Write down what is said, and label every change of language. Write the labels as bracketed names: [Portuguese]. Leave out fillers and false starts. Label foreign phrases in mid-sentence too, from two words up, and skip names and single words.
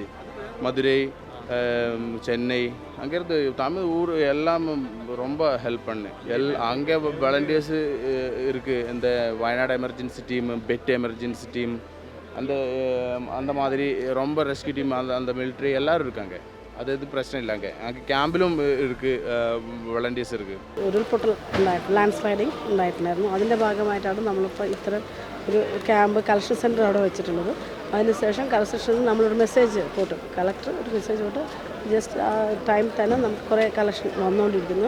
[Tamil] மதுரை, சென்னை, அங்கேருந்து தமிழ் ஊர் எல்லாம் ரொம்ப ஹெல்ப் பண்ணு. அங்கே வாலண்டியர்ஸு இருக்குது. இந்த வயநாடு [English] emergency team, pet emergency team, [Tamil] அந்த மாதிரி ரொம்ப [English] rescue team, [Tamil] அந்த மிலிட்ரி எல்லோரும் இருக்காங்க. [Malayalam] അത് പ്രശ്നം ഇല്ല. ഞങ്ങൾക്ക് ക്യാമ്പിലും വളണ്ടിയേഴ്സ് இருக்குது. ഉരുൾപൊട്ടൽ ഉണ്ടായിട്ട് [English] land sliding [Malayalam] ഉണ്ടായിട്ടുണ്ടായിരുന്നു. അതിൻ്റെ ഭാഗമായിട്ടാണ് നമ്മളിപ്പോൾ ഇത്തരം ഒരു [English] camp collection center [Malayalam] അവിടെ വെച്ചിട്ടുള്ളത്. അതിനുശേഷം കളക്ഷൻ സെൻറ്ററിൽ നമ്മളൊരു മെസ്സേജ് പോട്ട്, കളക്ടർ ഒരു മെസ്സേജ് പോട്ട് ജസ്റ്റ് ആ ടൈം തന്നെ നമുക്ക് കുറേ കളക്ഷൻ വന്നുകൊണ്ടിരിക്കുന്നു.